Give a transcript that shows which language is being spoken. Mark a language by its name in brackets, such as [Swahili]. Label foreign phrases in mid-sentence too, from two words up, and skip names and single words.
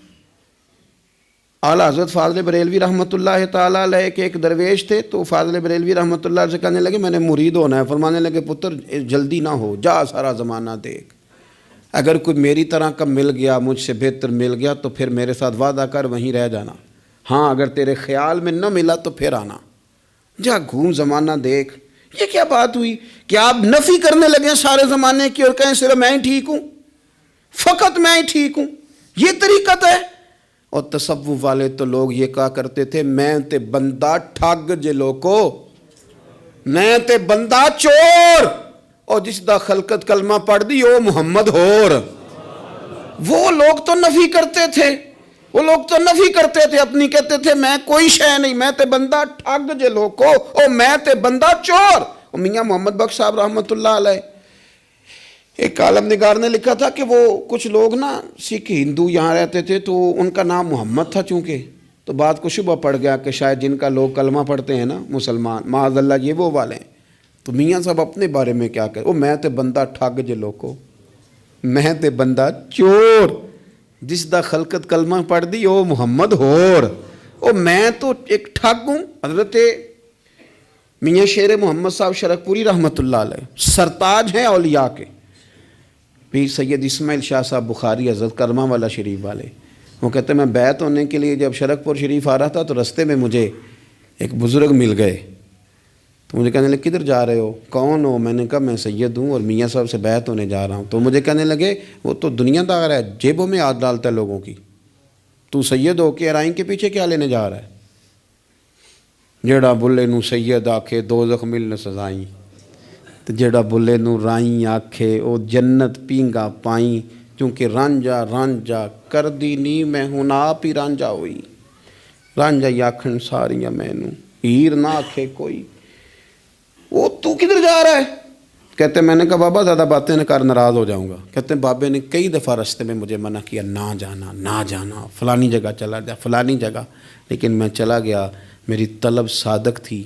[Urdu] اعلیٰ حضرت فاضل بریلوی رحمۃ اللہ تعالیٰ علیہ کے ایک درویش تھے، تو فاضل بریلوی رحمۃ اللہ سے کہنے لگے میں نے مرید ہونا ہے، فرمانے لگے [Punjabi] پتر جلدی نہ ہو، [Urdu] جا سارا زمانہ دیکھ، اگر کوئی میری طرح کا مل گیا، مجھ سے بہتر مل گیا تو پھر میرے ساتھ وعدہ کر وہیں رہ جانا، ہاں اگر تیرے خیال میں نہ ملا تو پھر آنا، جا گھوم زمانہ دیکھ۔ یہ کیا بات ہوئی کہ آپ نفی کرنے لگے سارے زمانے کی اور کہیں صرف میں ہی ٹھیک ہوں، فقط میں ہی ٹھیک ہوں؟ یہ طریقت ہے؟ اور تصوف والے تو لوگ یہ کہا کرتے تھے [Punjabi] میں تے بندہ ٹھگ جے لوکو، میں تے بندہ چور، اور جس دا خلقت کلمہ پڑھ دی او محمد ہور۔ [Urdu] وہ لوگ تو نفی کرتے تھے، وہ لوگ تو نفی کرتے تھے اپنی، کہتے تھے میں کوئی شے نہیں، [Punjabi] میں تے بندہ ٹھگ جے لوکو، او میں تے بندہ چور۔ [Urdu] اور میاں محمد بخش صاحب رحمۃ اللہ علیہ ایک عالم نگار نے لکھا تھا کہ وہ کچھ لوگ نا سکھ ہندو یہاں رہتے تھے، تو ان کا نام محمد تھا چونکہ، تو بات کو شبہ پڑ گیا کہ شاید جن کا لوگ کلمہ پڑھتے ہیں نا مسلمان، معاذ اللہ یہ وہ والے ہیں۔ تو میاں صاحب اپنے بارے میں کیا کہتے، [Punjabi] او میں تے بندہ ٹھگ جے لوکو، میں تے بندہ چور، جس دا خلقت کلمہ پڑھ دی او محمد ہور، [Urdu] او میں تو ایک ٹھگ ہوں۔ حضرت میاں شیر محمد صاحب شرک پوری رحمۃ اللہ علیہ سرتاج ہیں اولیاء کے، پیر سید اسماعیل شاہ صاحب بخاری حضرت کرمہ والا شریف والے، وہ کہتے ہیں میں بیعت ہونے کے لیے جب شرک پور شریف آ رہا تھا تو رستے میں مجھے ایک بزرگ مل گئے، تو مجھے کہنے لگے کدھر جا رہے ہو، کون ہو؟ میں نے کہا میں سید ہوں اور میاں صاحب سے بیعت ہونے جا رہا ہوں۔ تو مجھے کہنے لگے وہ تو دنیا دار ہے، جیبوں میں ہاتھ ڈالتا ہے لوگوں کی، تو سید ہو کے ارائیں کے پیچھے کیا لینے جا رہا ہے؟ [Punjabi] جیڑا بلے نو سید آکھے دوزخ مل نہ سزائیں، تو جیڑا بلے نو رائیں آکھے او جنت پینگا پائیں، چونکہ رانجا رانجا کر دی نی میں ہوں آپ ہی رانجا ہوئی، رانجا ہی آکھن ساریاں میں نو ہیر نہ آکھے کوئی۔ [Urdu] وہ تو کدھر جا رہا ہے؟ کہتے ہیں میں نے کہا بابا زیادہ باتیں نہ کر ناراض ہو جاؤں گا. کہتے ہیں بابے نے کئی دفعہ راستے میں مجھے منع کیا نہ جانا فلانی جگہ چلا جا فلانی جگہ، لیکن میں چلا گیا. میری طلب صادق تھی.